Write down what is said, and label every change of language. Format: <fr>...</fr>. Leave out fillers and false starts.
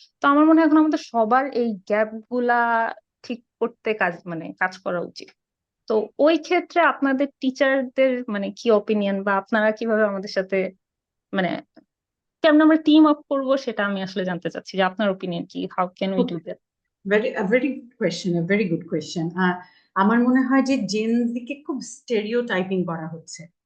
<bn>তো আমার মনে হয় এখন আমাদের সবার এই গ্যাপ গুলা ঠিক করতে কাজ করা উচিত। তো ওই ক্ষেত্রে আপনাদের টিচারদের কি অপিনিয়ন, বা আপনারা কিভাবে আমাদের সাথে মানে কেমন আমরা টিম আপ করবো, সেটা আমি আসলে জানতে চাচ্ছি যে আপনার ওপিনিয়ন কি,</bn> <en>How can we do that? very good question, a very good question.</en> <bn>আমার মনে হয় যে জেন জিকে খুব স্টেরিওটাইপিং করা হচ্ছে।</bn>